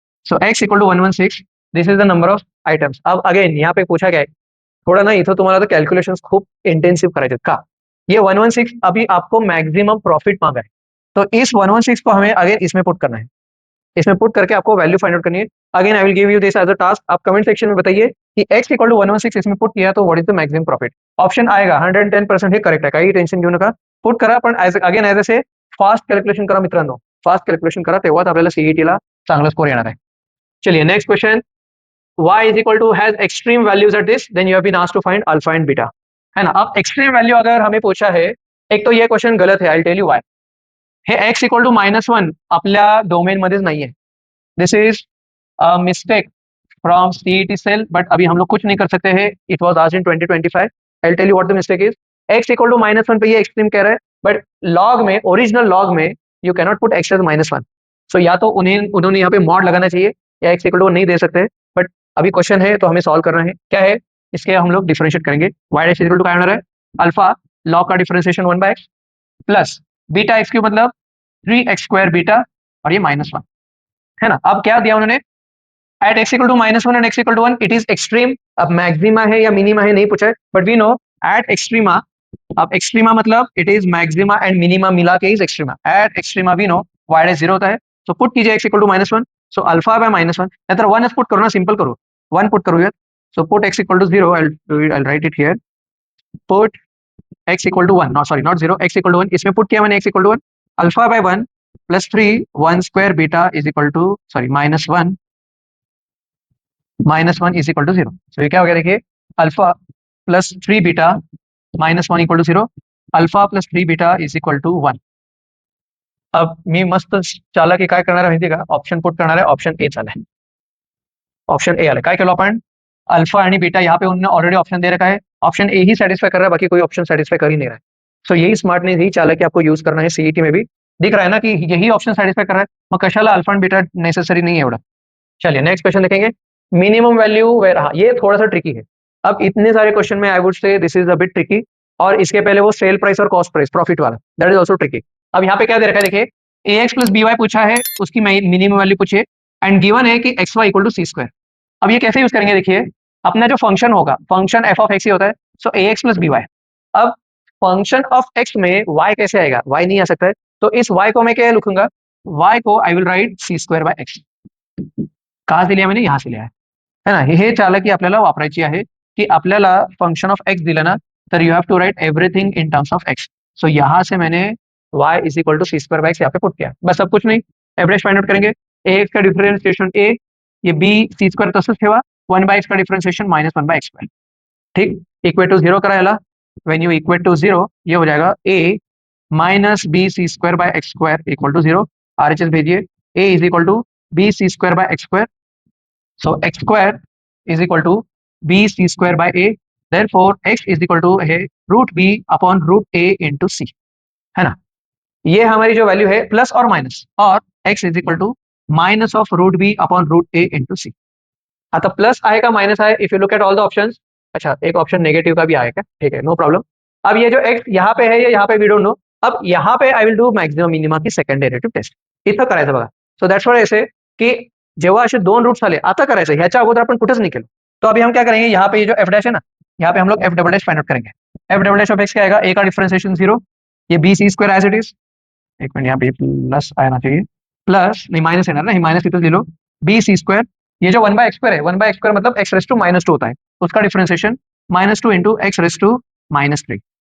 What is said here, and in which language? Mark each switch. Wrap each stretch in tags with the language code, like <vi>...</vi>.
<en>So x equal to 116. This is the number of items.</en> <hi>अब again यहाँ पे पूछा गया है,</hi> <mr>थोड़ा ना इथं तुम्हाला तर कॅल्क्युलेशन्स खूप इंटेन्सिव करायचे का.</mr> <hi>ये 116 अभी आपको मैक्सिमम प्रॉफिट मांगा है, तो इस 116 को हमें अगेन इसमें पुट करना है. इसमें पुट करके आपको वैल्यू फाइंड आउट करनी है.</hi> <en>Again I will give you this as a task.</en> <hi>आप कमेंट सेक्शन में बताइए कि x इक्वल टू 116 इसमें पुट किया तो what is the maximum profit.</hi> <mr>Option आएगा 110% हे करेक्ट आहे, काही टेन्शन घेऊ नका. पुट करा, पण अगेन ॲज असे फास्ट कॅल्क्युलेशन करा मित्रांनो, फास्ट कॅल्क्युलेशन करा, तेव्हाच आपल्याला सीईटीला चांगला स्कोर येणार आहे.</mr> <hi>चलिए next question.</hi> <en>y is equal to has extreme values at this, then you have been asked to find alpha and beta, है ना.</en> <hi>अब एक्सट्रीम वैल्यू अगर हमें पूछा है, एक तो ये क्वेश्चन गलत है,</hi> <en>I tell you why.</en> <mr>हे x इक्वल टू -1 आपल्या डोमेन मध्येच नाहीये.</mr> <en>this is a mistake from CET cell,</en> <hi>but अभी हम लोग कुछ नहीं कर सकते हैं.</hi> <en>It was asked in 2025. I tell you what the mistake is.</en> <hi>x equal to -1 पे ये एक्सट्रीम कह रहा है, बट लॉग में, ओरिजिनल लॉग में you cannot put x as -1. सो या तो उन्होंने यहाँ पे मॉड लगाना चाहिए, या x इक्वल टू नहीं दे सकते. बट अभी क्वेश्चन है तो हमें सॉल्व करना है. क्या है, इसके हम लोग डिफरेंशिएट करेंगे. y डैश इक्वल टू क्या होना है, अल्फा लॉग का differentiation 1/x plus beta x cube मतलब 3x² बीटा, और ये -1, है ना. अब क्या दिया उन्होंने, eight x equal to -1 and x equal to 1 it is extreme. अब मैक्सिमा है या मिनिमा है नहीं पूछा है, but we know at extrema. अब एक्सट्रीमा मतलब it is maxima and minima मिला के is extrema. Eight extrema we know y dash 0 होता है. सो पुट कीजिए x equal to -1.</hi> <mr>So alpha by -1, नाहीतर 1 पुट करू ना, सिंपल करू, 1 पुट करूयात.</mr> <en>So put x equal to 0, I'll write it here. Put x equal to 1, not sorry not 0, x equal to 1.</en> <hi>इसमें put किया मैंने x equal to 1. Alpha by 1 plus 3 1 square beta is equal to sorry -1 is equal to 0. सो ये क्या हो गया, देखिए alpha plus 3 beta -1 equal to 0.</hi> <en>Alpha plus 3 beta is equal to 1.</en> <mr>अब मी मस्त चाला की काय करणार आहे माहिती का, ऑप्शन पुट करणार आहे. ऑप्शन ए चालय, ऑप्शन ए आलं. काय केलं आपण, अल्फा आणि बीटा</mr> <hi>यहाँ पे उन्होंने ऑलरेडी ऑप्शन दे रखा है. ऑप्शन ए ही सेटिस्फाई कर रहा है, बाकी कोई ऑप्शन सेटिस्फाई कर ही नहीं रहा है. सो यही स्मार्टनेस, यही चालक की आपको यूज करना है. सीईटी में भी दिख रहा है ना कि यही ऑप्शन सेटिस्फाई कर रहा है,</hi> <mr>मग कशाला अल्फा आणि बीटा</mr> <hi>नेसेसरी नहीं है एवढा. चलिए नेक्स्ट क्वेश्चन देखेंगे. मिनिमम वैल्यू वेयर, हाँ ये थोड़ा सा ट्रिकी है. अब इतने सारे क्वेश्चन में</hi> <en>I would say this is a bit tricky.</en> <hi>और इसके पहले वो सेल प्राइस और कॉस्ट प्राइस प्रॉफिट वाला, दैट इज ऑल्सो ट्रिकी. अब यहाँ पे क्या दे रखा है, देखिए ax प्लस by पूछा है, उसकी मिनिमम वैल्यू पूछिए, एंड गिवन है कि xy इक्वल टू c². अब ये कैसे यूज करेंगे, देखिए अपना जो फंक्शन होगा, फंक्शन f ऑफ x ही होता है. सो ax प्लस by. अब फंक्शन ऑफ x में y कैसे आएगा, y नहीं आ सकता है. तो इस y को मैं क्या लिखूंगा, y को आई विल राइट c²/x. कहाँ से लिया मैंने, यहाँ से लिया है ना.</hi> <mr>हे चालकी आपल्याला वापरायची आहे, की आपल्याला फंक्शन ऑफ x दिलं ना, तर</mr> <en>You have to write everything in terms of x.</en> <hi>सो यहाँ से मैंने y is equal to c²/x यहाँ पे पुट किया, बस. अब कुछ नहीं, एवरेज फाइंड आउट करेंगे. ax का डिफरेंशिएशन a, ये b c²</hi> <mr>तसंच ठेवा,</mr> <hi>1/x का डिफरेंशिएशन -1/x². ठीक,</hi> <mr>इक्वेट टू 0 करा याला.</mr> <hi>व्हेन यू इक्वेट टू 0 ये हो जाएगा a minus b c²/x² equal to 0. RHS भेजिए.</hi> <en>a is equal to b c²/x². So x² is equal to b c²/a.</en> <hi>Therefore x is equal to है √b upon √a into c, है ना. ये हमारी जो वैल्यू है plus और minus, और x is equal to minus of √b upon √a into c. आता प्लस आएगा माइनस आए,</hi> <en>If you look at all the options.</en> <hi>अच्छा एक ऑप्शन नेगेटिव का भी आएगा, ठीक है, नो प्रॉब्लम. अब ये जो x यहाँ पे है, ये यहाँ पे वी डोंट नो. अब यहाँ पे I will do maximum minima की सेकंड डेरिव्हेटिव्ह टेस्ट.</hi> <mr>इथं करायचं बघा. सो दॅट्स व्हाय ऐसे की जेव्हा असे दोन रूट्स आले, आता करायचं, ह्याच्या अगोदर आपण कुठेच नहीं केलं.</mr> <hi>तो अभी हम क्या करेंगे, यहाँ पे ये जो f डैश है ना, यहाँ पे हम लोग f double dash find out करेंगे. f double dash of x क्या आएगा, a का डिफरेंशिएशन 0, ये b c² as it is, एक मिनट, यहाँ पे प्लस आना चाहिए, प्लस नहीं माइनस है ना, नहीं माइनस तो ले लो, बी सी स्क्वायर, ये जो वन बाय एक्स स्क्वायर है, वन बाय एक्स स्क्वायर मतलब x raise to minus two होता है, उसका differentiation -2 into x raise to -3।</hi>